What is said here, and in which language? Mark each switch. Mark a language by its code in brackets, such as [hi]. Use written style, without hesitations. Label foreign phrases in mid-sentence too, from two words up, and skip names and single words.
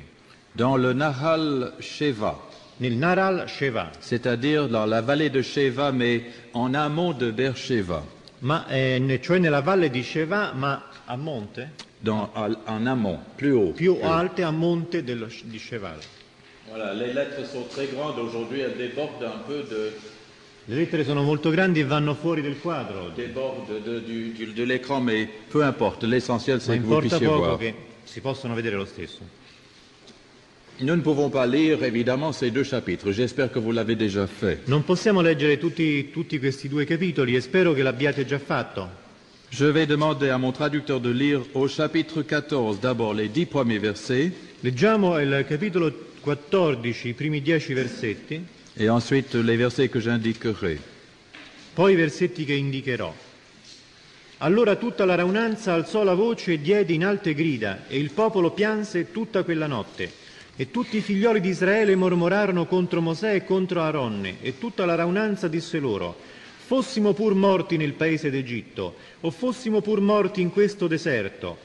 [fr] Dans le Nahal Sheva, [it] nel Naral Sheva, [fr] c'est-à-dire dans la vallée de Sheva, mais en amont de Beersheba, [it] cioè nella valle di Sheva, ma a monte, [fr] en amont, plus haut. [it] più alte a monte di Sheval. [fr] Voilà, les lettres sont très grandes aujourd'hui, elles débordent un peu [it] Le lettere sono molto grandi e vanno fuori del quadro, [fr] de l'écran, mais peu importe, l'essentiel [it] ma [fr] c'est que vous [it] importa [fr] puissiez [it] poco [fr] voir. [it] che si possono vedere lo stesso. [fr] Nous ne pouvons pas lire évidemment ces deux chapitres, j'espère que vous l'avez déjà fait. [it] Non possiamo leggere tutti questi due capitoli e spero che l'abbiate già fatto. [fr] Je vais demander à mon traducteur de lire au chapitre 14 d'abord les 10 premiers versets [it] Leggiamo il capitolo 14, i primi 10 versetti, [fr] et ensuite les versets que j'indiquerai. [it] poi i versetti che indicherò. Allora tutta la raunanza alzò la voce e diede in alte grida, e il popolo pianse tutta quella notte. E tutti i figlioli di Israele mormorarono contro Mosè e contro Aaronne, e tutta la raunanza disse loro: fossimo pur morti nel paese d'Egitto, o fossimo pur morti in questo deserto.